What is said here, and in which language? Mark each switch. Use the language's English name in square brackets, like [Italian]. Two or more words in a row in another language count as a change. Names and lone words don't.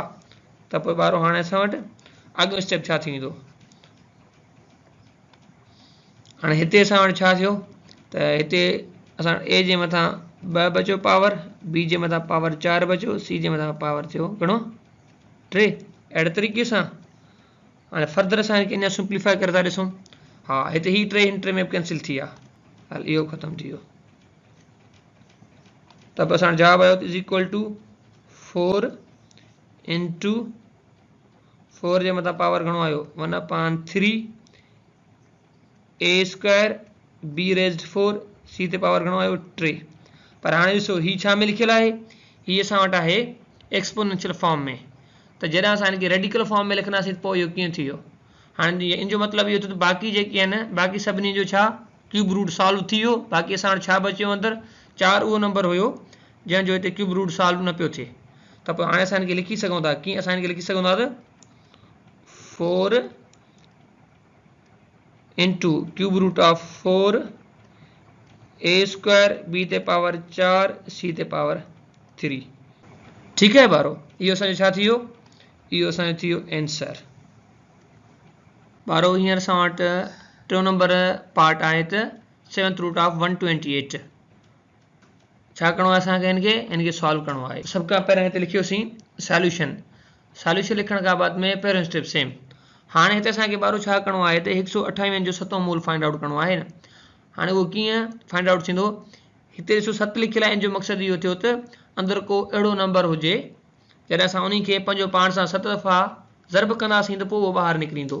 [Sindhi] त पोइ ॿारो हाणे असां वटि अॻियो स्टेप छा थींदो, हाणे हिते असां वटि छा थियो त हिते असां ए जे मथां 2 बचो पावर, बी जे मथां पावर 4 बचो, सी जे मथां पावर थियो घणो 3। अहिड़े तरीक़े सां हाणे फर्दर असां हिनखे अञा सिंप्लीफाई करे था ॾिसूं। हा, हिते ही 3 हिन 3 में कैंसिल थी विया, हल इहो ख़तमु थी वियो। त पोइ असांजो जवाबु आयो [English] is equal to 4 into 4 [Sindhi] जे मथां पावर घणो आयो 1/3, [English] a square b raised 4, [Sindhi] सी ते पावर घणो आयो 3। पर हाणे ॾिसो ही छा में लिखियलु आहे, ही असां वटि आहे [English] exponential form [Sindhi] में। त जॾहिं असां हिनखे [English] radical form [Sindhi] में लिखंदासीं त पोइ इहो कीअं थी वियो। हाणे इन जो मतिलबु इहो थियो त बाक़ी जेके आहिनि बाक़ी सभिनी जो छा [English] cube root solve [Sindhi] थी वियो, बाक़ी असां वटि छा बचियो अंदरि 4 उहो नंबर हुयो जंहिंजो हिते [English] cube root solve [Sindhi] न पियो थिए। त पोइ हाणे असां हिनखे लिखी सघूं था, कीअं असां हिनखे लिखी सघूं था त [English] 4 into cube root of 4 a square b [Sindhi] ते पावर 4 सी ते पावर 3, ठीकु आहे ॿारो। इहो असांजो छा थी वियो, इहो असांजो थी वियो आंसर। ॿारो हींअर असां वटि 3 नंबर पार्ट आहे त [English] 7th root of 128. [Sindhi] छा करिणो आहे असांखे, हिनखे सॉल्व करिणो आहे। सभ खां पहिरियों हिते लिखियोसीं सॉल्यूशन। सॉल्यूशन लिखण खां बाद में पहिरियों [English] step same. [Sindhi] हाणे हिते असांखे ॿारो छा करिणो आहे त 128 जो 7हों मूल [English] find out [Sindhi] करिणो आहे न। हाणे उहो कीअं [English] find out [Sindhi] थींदो, हिते ॾिसो 7 लिखियलु आहे, इन जो मक़सदु इहो थियो त अंदरि को अहिड़ो नंबर हुजे जॾहिं असां उन खे पंहिंजो पाण सां 7 दफ़ा ज़र्ब कंदासीं त पोइ उहो ॿाहिरि निकिरी ईंदो।